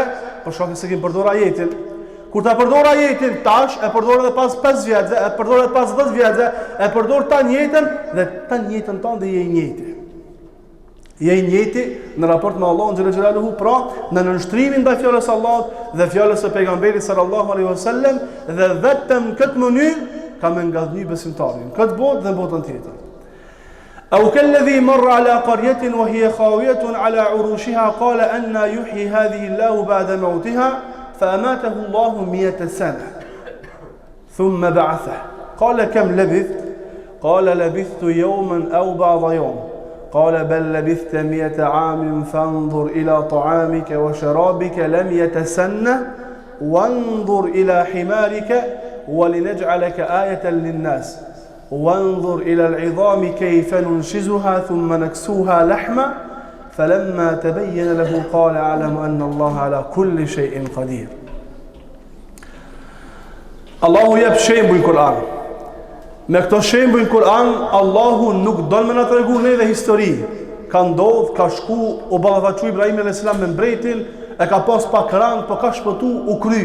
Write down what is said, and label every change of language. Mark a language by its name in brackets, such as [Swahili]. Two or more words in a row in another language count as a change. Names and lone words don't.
[Albanian] Për shkak se kemi përdorur ajetin. Kur ta përdor ajetin tash, e përdor edhe pas 5 vjeçë, e përdor edhe pas 10 vjeçë, e përdor tani jetën dhe tani jetën tonë je i njëjti. Je i njëjti në raport me Allahun [Arabic] جل جلاله, [Albanian] pra në nënshtrimin ndaj fjalës së Allahut dhe fjalës së pejgamberit [Arabic] صلى الله عليه وسلم [Albanian] dhe vetëm këtë mënyrë ka më ngadhnjë besimtarin. Këtë botë dhe botën tjetër. [Arabic] أو كالذي مر على قرية وهي خاوية على عروشها قال أن يحيي هذه الله بعد موتها فأماته الله 100 سنة ثم بعثه قال كم لبثت قال لبثت يوما أو بعض يوم قال بل لبثت 100 عام فانظر إلى طعامك وشرابك لم يتسنه وانظر إلى حمارك ولنجعلك آية للناس وانظر إلى العظام كيف ننشزها ثم نكسوها لحما فلما تبين له قال أعلم أن الله على كل شيء قدير. [Albanian] Allahu jep shembull në Kur'an. Me këto shembull në Kur'an, Allahu nuk don me na tregu neve histori. Ka ndodh, ka shku, u ballafaqu Ibrahim [Arabic] عليه السلام [Albanian] me mbretin, e ka pas pak rang, po ka shpëtu, u kry.